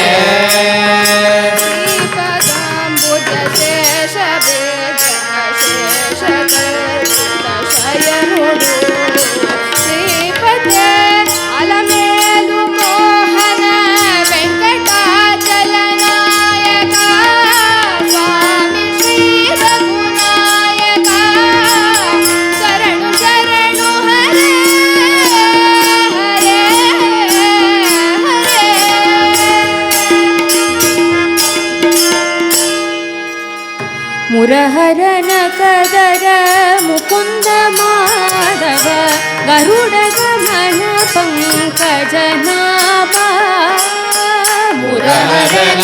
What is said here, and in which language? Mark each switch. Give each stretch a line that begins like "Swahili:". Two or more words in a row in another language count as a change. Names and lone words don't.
Telugu: శ్రీపదాంబుజ శేష వేద శేష శయనుడు శ్రీపతే అలమేలు మోహన వెంకటాచల నాయక స్వామి శ్రీ రఘునాయక శరణు శరణు హరే
Kannada: హరే హరే ಮುರಹರನ ಕದರ ಮುಕುಂದ ಮಾಧವ ಗರುಡ ಗಮನ ಪಂಕಜನಾಭ ಮುರಹರನ